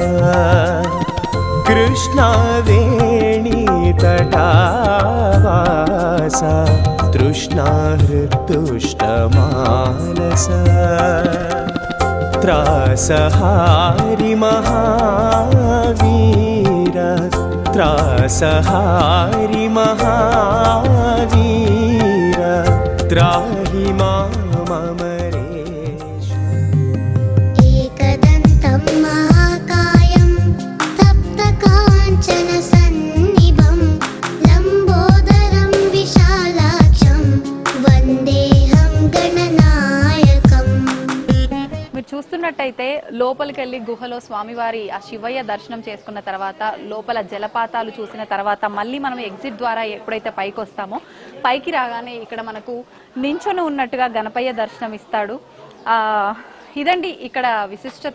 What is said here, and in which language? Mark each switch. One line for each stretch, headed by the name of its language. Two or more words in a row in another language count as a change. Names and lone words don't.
Sanskrit: कृष्णवेणी तटावासा तृष्णा हृदुष्टमानसा त्रासहारि महावीर त्रासहारि महावीर त्राहि मामरेश। एकदन्तं महाकायं तप्तकाञ्चन सन्निभं लम्बोदरं विशालाक्षं वन्देऽहं गणनायकम्।
Telugu: మీరు చూస్తున్నట్టయితే లోపలికి వెళ్ళి గుహలో స్వామివారి ఆ శివయ్య దర్శనం చేసుకున్న తర్వాత లోపల జలపాతాలు చూసిన తర్వాత మళ్ళీ మనం ఎగ్జిట్ ద్వారా ఎప్పుడైతే పైకి వస్తామో పైకి రాగానే ఇక్కడ మనకు నించొని ఉన్నట్టుగా గణపయ్య దర్శనం ఇస్తాడు. ఇదండి ఇక్కడ విశిష్టత.